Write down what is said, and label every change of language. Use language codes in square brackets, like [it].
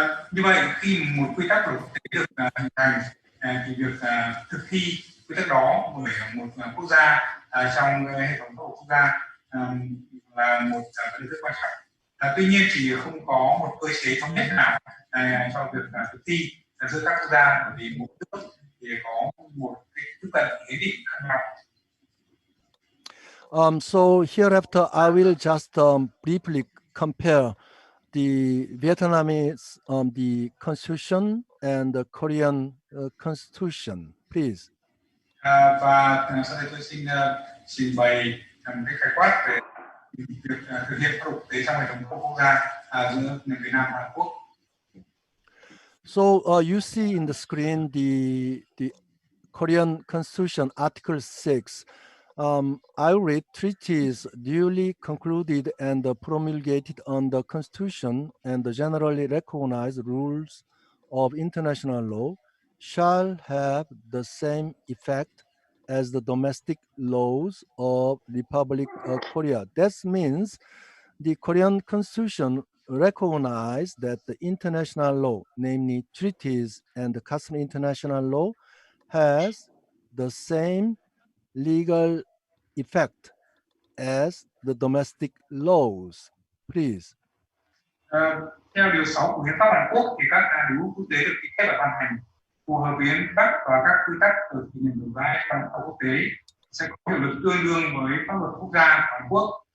[vi] Như vậy khi một quy tắc của quốc tế được hình thành thì việc thực thi quy tắc đó bởi một quốc gia trong hệ thống pháp luật quốc gia là một vấn đề rất quan trọng. Tuy nhiên thì không có một cơ chế thống nhất nào cho việc thực thi giữa các quốc gia, bởi vì mỗi nước thì có một cái tiếp cận hiến định khác nhau. [en] So hereafter, I will just briefly compare the Vietnamese the constitution and the Korean constitution, please. [vi] Và sau đây tôi xin trình bày một cái khái quát về việc thực hiện pháp luật quốc tế trong hệ thống quốc gia giữa Việt Nam và Hàn Quốc. [en] So you see in the screen the Korean Constitution Article 6. I read treaties duly concluded and promulgated under Constitution and the generally recognized rules of international law shall have the same effect as the domestic laws of Republic of Korea. That means the Korean Constitution recognized that the international law, namely treaties and the customary international law, has the same legal effect as the domestic laws. Please. [vi] Theo điều 6 của hiến pháp Hàn Quốc thì các điều ước quốc tế được ký kết và ban hành phù hợp với hiến pháp và các quy tắc được thể hiện đối với trong pháp quốc tế sẽ có hiệu lực tương đương với pháp luật quốc gia của Hàn Quốc.